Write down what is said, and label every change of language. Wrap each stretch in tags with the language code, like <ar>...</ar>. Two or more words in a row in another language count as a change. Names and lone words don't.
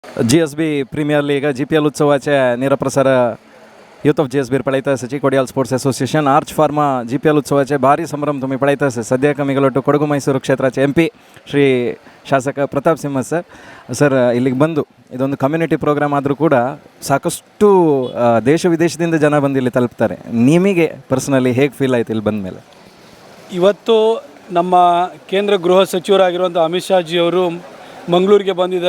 <kok>GSB प्रीमियर लीग GPL उत्सवाचे निरप्रसार यूथ ऑफ GSB पळयता आसा कोडियाल स्पोर्ट्स एसोसिएशन आर्च फार्मा GPL उत्सवाचे भारी संभ्रम तुम्ही पळयता आसा सद्या</kok> <kn>कमीगलೊಟ್ಟು ಕೊಡಗು ಮೈಸೂರು ಕ್ಷೇತ್ರचे MP ಶ್ರೀ ಶಾಸಕ ಪ್ರತಾಪ್ ಸಿಂಹ ಸರ್ ಇಲ್ಲಿಗೆ ಬಂದು ಇದೊಂದು</kn> <en>community program</en> <kn>ಆದರೂ ಕೂಡ ಸಾಕಷ್ಟು ದೇಶ ವಿದೇಶದಿಂದ ಜನ ಬಂದು ಇಲ್ಲಿ ತಲುಪ್ತಾರೆ. ನಿಮಗೆ ಪರ್ಸನಲಿ ಹೇಗೆ ಫೀಲ್ ಆಯಿತು ಇಲ್ಲಿ ಬಂದ ಮೇಲೆ? ಇವತ್ತು ನಮ್ಮ ಕೇಂದ್ರ ಗೃಹ ಸಚಿವರಾಗಿರುವಂಥ ಅಮಿತ್ ಶಾ ಜಿಯವರು ಮಂಗಳೂರಿಗೆ ಬಂದಿದ್ದಾರೆ.</kn>